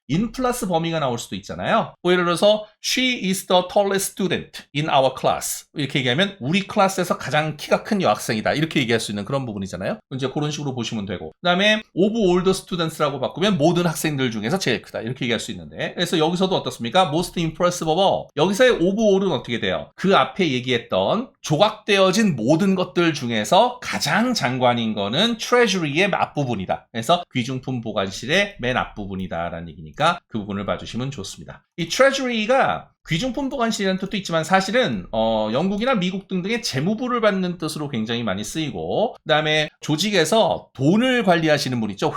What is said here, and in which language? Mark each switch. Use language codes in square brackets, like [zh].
[ko] in 플러스 범위가 나올 수도 있잖아요. 예를 들어서 [en] she is the tallest student in our class [ko] 이렇게 얘기하면 우리 클래스에서 가장 키가 큰 여학생이다 이렇게 얘기할 수 있는 그런 부분이잖아요. 이제 그런 식으로 보시면 되고 그 다음에 [en] of all the students [ko] 라고 바꾸면 모든 학생들 중에서 제일 크다 이렇게 얘기할 수 있는데 그래서 여기서도 어떻습니까? [en] most impressive of all [ko] 여기서의 of all은 어떻게 돼요? 그 앞에 얘기했던 조각되어진 모든 것들 중에서 가장 장관인 거는 treasury의 앞부분이다. 그래서 귀중품 보관실의 맨 앞부분이다 라는 얘기니까 그 부분을 봐주시면 좋습니다. 이 treasury가 귀중품 보관실이라는 뜻도 있지만 사실은 영국이나 미국 등등의 재무부를 받는 뜻으로 굉장히 많이 쓰이고 그 다음에 조직에서 돈을 관리하시는 분 있죠.